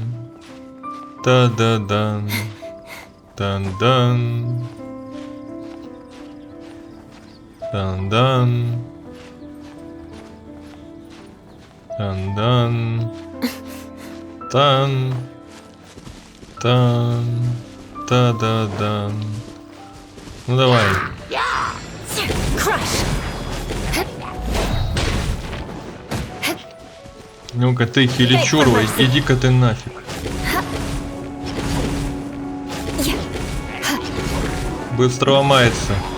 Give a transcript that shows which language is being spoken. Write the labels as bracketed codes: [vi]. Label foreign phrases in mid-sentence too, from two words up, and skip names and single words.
[ru] Та-да-дан. Тан-дан. Тан-дан. Тан-дан. Тан. Тан. Та-да-дан. Ну давай. Ну-ка ты, хиличурва, иди-ка ты нафиг. Быстро ломается.